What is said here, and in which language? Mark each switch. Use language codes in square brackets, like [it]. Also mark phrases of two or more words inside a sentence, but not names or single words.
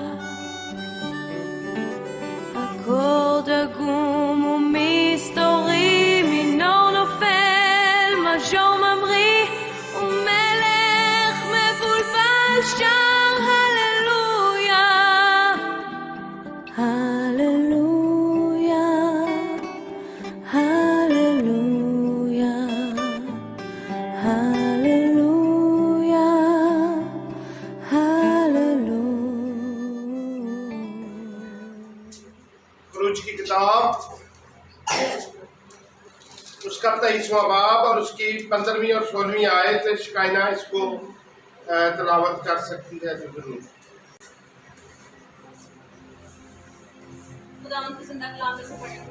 [he] אקורד עגום ומסתורי, מינור נופל, מז'ור ממריא, ומלך מבולבל שר הללויה, הללויה, הללויה, הללויה, הללויה. [ur] خروج کی کتاب اس کا 23واں باب اور اس کی 15ویں اور 16ویں آیت شکاینہ اس کو تلاوت کر سکتی ہے تو ضرور. خداوند کی زندہ کلام میں سے پڑھیں گے.